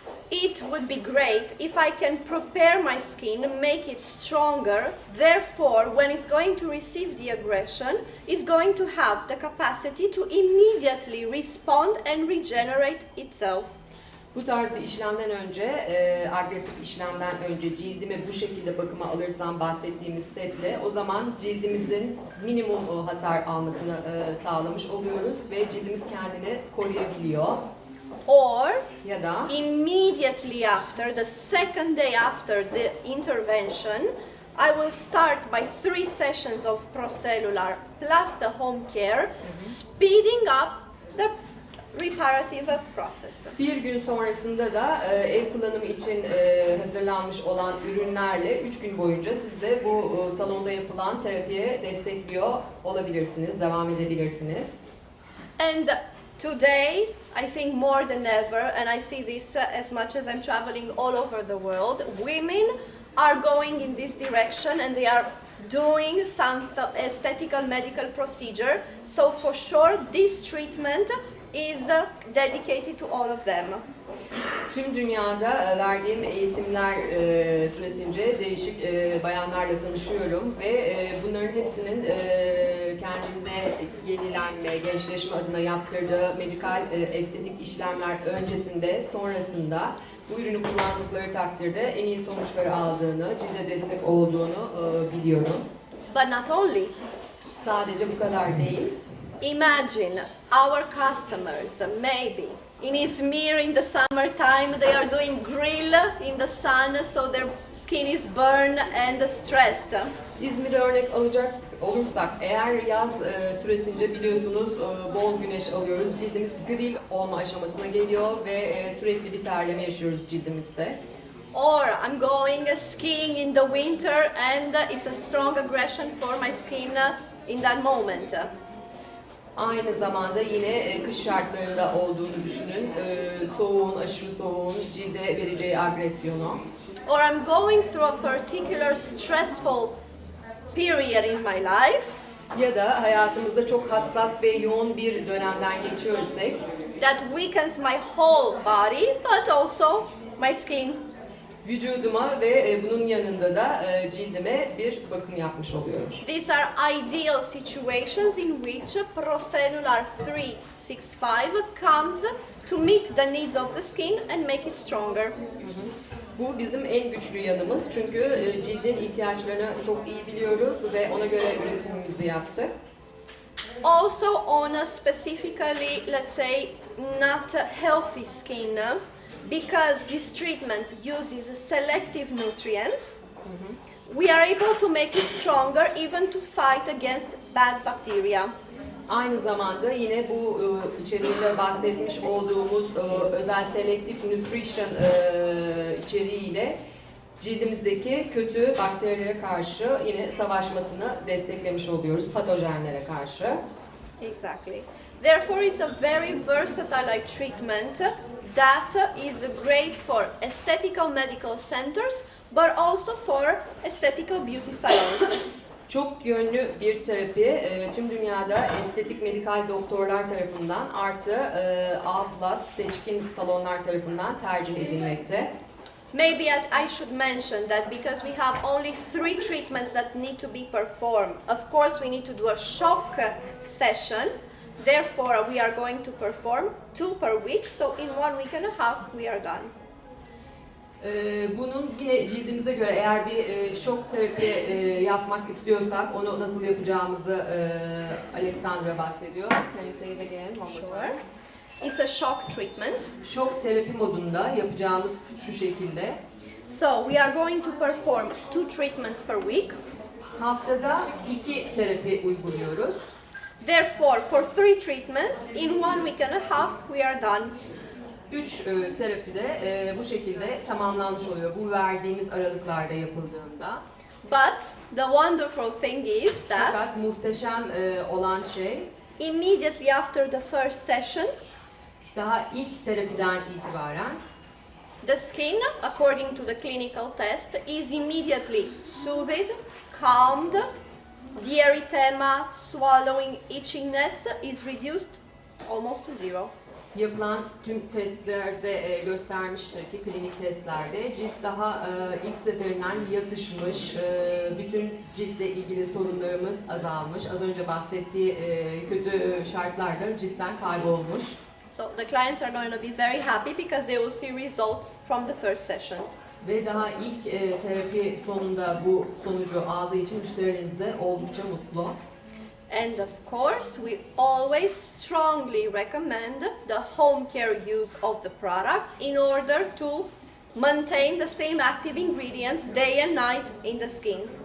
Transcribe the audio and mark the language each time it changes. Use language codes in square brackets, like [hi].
[en] it would be great if I can prepare my skin, make it stronger. Therefore, when it's going to receive the aggression, it's going to have the capacity to immediately respond and regenerate itself. [tr] bu tarz bir işlemden önce, agresif işlemden önce cildimi bu şekilde bakıma alırsam bahsettiğimiz setle, o zaman cildimizin minimum hasar almasını sağlamış oluyoruz ve cildimiz kendini koruyabiliyor. [en] Or [tr] Ya da [en] immediately after, the second day after the intervention, I will start by 3 sessions of Procellular plus the home care, speeding up the reparative process. [tr] bir gün sonrasında da ev kullanımı için hazırlanmış olan ürünlerle 3 gün boyunca siz de bu salonda yapılan terapiye destekliyor olabilirsiniz, devam edebilirsiniz. [en] And today, I think more than ever, and I see this as much as I'm traveling all over the world, women are going in this direction and they are doing some aesthetical medical procedure. So for sure, this treatment is dedicated to all of them. [tr] Tüm dünyada verdiğim eğitimler süresince değişik bayanlarla tanışıyorum ve bunların hepsinin kendinde yenilenme, gençleşme adına yaptırdığı medikal estetik işlemler öncesinde, sonrasında bu ürünü kullandıkları takdirde en iyi sonuçları aldığını, cilde destek olduğunu biliyorum. [en] But not only. [tr] Sadece bu kadar değil. [en] Imagine our customers, maybe in İzmir in the summertime they are doing grill in the sun, so their skin is burned and stressed. [tr] İzmir'e örnek alacak olursak, eğer yaz süresince biliyorsunuz bol güneş alıyoruz, cildimiz grill olma aşamasına geliyor ve sürekli bir terleme yaşıyoruz cildimizde. [en] Or I'm going skiing in the winter and it's a strong aggression for my skin in that moment. [tr] Aynı zamanda yine kış şartlarında olduğunu düşünün. Soğuğun, aşırı soğuğun cilde vereceği agresyonu. [en] Or I'm going through a particular stressful period in my life. [tr] Ya da hayatımızda çok hassas ve yoğun bir dönemden geçiyorsak, [en] That weakens my whole body, but also my skin. [tr] vücuduma ve bunun yanında da cildime bir bakım yapmış oluyorum. [en] These are ideal situations in which Procellular 365 comes to meet the needs of the skin and make it stronger. [tr] Bu bizim en güçlü yanımız çünkü cildin ihtiyaçlarını çok iyi biliyoruz ve ona göre üretimimizi yaptık. [en] also on a specifically, let's say, not a healthy skin, because this treatment uses selective nutrients. We are able to make it stronger even to fight against bad bacteria. [tr] Aynı zamanda yine bu içeriğinde bahsetmiş olduğumuz özel selektif nutrition içeriğiyle cildimizdeki kötü bakterilere karşı yine savaşmasını desteklemiş oluyoruz, patojenlere karşı. [en] Exactly. Therefore, it's a very versatile treatment that is great for aesthetical medical centers, but also for aesthetical beauty salons. [tr] Çok yönlü bir terapi tüm dünyada estetik medikal doktorlar tarafından artı A+ seçkin salonlar tarafından tercih edilmekte. [en] Maybe I should mention that because we have only 3 treatments that need to be performed. Of course, we need to do a shock session. Therefore, we are going to perform 2 per week. So in 1 week and a half, we are done. [tr] Bunun yine cildimize göre eğer bir şok terapi yapmak istiyorsak onu nasıl yapacağımızı Alexandra bahsediyor. [en] Can you say it again one more time? Sure. It's a shock treatment. [tr] Şok terapi modunda yapacağımız şu şekilde. [en] So we are going to perform 2 treatments per week. [tr] Haftada 2 terapi uyguluyoruz. [en] Therefore, for 3 treatments, in 1 week and a half, we are done. [tr] 3 terapide bu şekilde tamamlanmış oluyor. Bu verdiğimiz aralıklarda yapıldığında. [en] But the wonderful thing is that [tr] Fakat muhteşem olan şey [en] immediately after the first session, [tr] daha ilk terapiden itibaren [en] the skin, according to the clinical test, is immediately soothed, calmed, the erythema, swallowing, itchiness is reduced almost to zero. [tr] yapılan tüm testlerde göstermiştir ki klinik testlerde cilt daha ilk seferinden yatışmış, bütün ciltle ilgili sorunlarımız azalmış. Az önce bahsettiği kötü şartlarda ciltten kaybolmuş. [en] So the clients are going to be very happy because they will see results from the first session. [tr] Ve daha ilk terapi sonunda bu sonucu aldığı için müşteriniz de oldukça mutlu. [en] And of course, we always strongly recommend the home care use of the products in order to maintain the same active ingredients day and night in the skin.